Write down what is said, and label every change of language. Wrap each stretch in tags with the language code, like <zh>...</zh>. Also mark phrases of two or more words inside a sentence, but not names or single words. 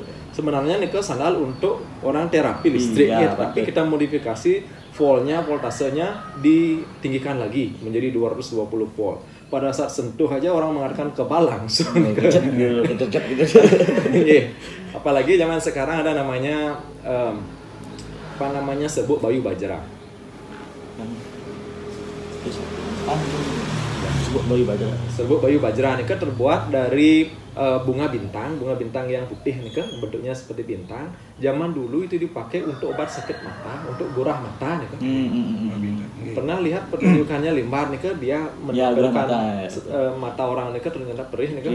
<id>Sebenarnya nih sandal untuk orang terapi listrik tapi kita modifikasi voltasenya ditinggikan lagi menjadi 220 volt. Pada saat sentuh aja orang mengatakan kebal langsung. Apalagi zaman sekarang ada namanya serbuk bayu bajra. Serbuk bayu bajra ini kan terbuat dari bunga bintang yang putih nih kan, bentuknya seperti bintang. Zaman dulu itu dipakai untuk obat sakit mata, untuk gurah mata nih kan. Pernah lihat pertunjukannya Limbar nih kan, dia menampilkan mata orang nih kan ternyata perih nih kan.</id>